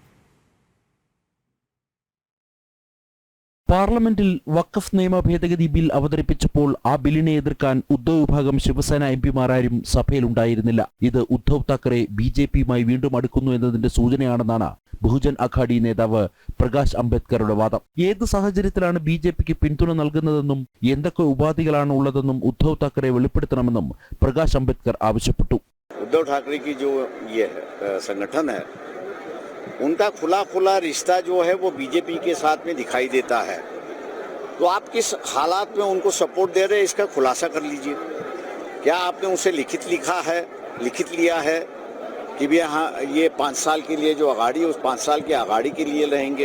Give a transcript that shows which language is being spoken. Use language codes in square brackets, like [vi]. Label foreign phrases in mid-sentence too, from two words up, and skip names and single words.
[ml] പാർലമെന്റിൽ വഖഫ് നിയമ ഭേദഗതി ബിൽ അവതരിപ്പിച്ചപ്പോൾ ആ ബില്ലിനെ എതിർക്കാൻ ഉദ്ധവ് വിഭാഗം ശിവസേന എംപിമാരാരും സഭയിലുണ്ടായിരുന്നില്ല. ഇത് ഉദ്ധവ് താക്കറെ ബിജെപിയുമായി വീണ്ടും അടുക്കുന്നു എന്നതിന്റെ സൂചനയാണെന്നാണ് ബഹുജൻ അഘാഡി നേതാവ് പ്രകാശ് അംബേദ്കറുടെ വാദം. ഏത് സാഹചര്യത്തിലാണ് ബിജെപിക്ക് പിന്തുണ നൽകുന്നതെന്നും എന്തൊക്കെ ഉപാധികളാണ് ഉള്ളതെന്നും ഉദ്ധവ് താക്കറെ വെളിപ്പെടുത്തണമെന്നും പ്രകാശ് അംബേദ്കർ ആവശ്യപ്പെട്ടു. [hi] उद्धव ठाकरे की जो ये संगठन है, उनका खुला खुला रिश्ता जो है वो बीजेपी के साथ में दिखाई देता है। तो आप किस हालात में उनको सपोर्ट दे रहे हैं, इसका खुलासा कर लीजिए। क्या आपने उसे लिखित लिया है कि भी हाँ ये 5 साल के लिए जो अगाड़ी उस 5 साल की अगाड़ी के लिए रहेंगे?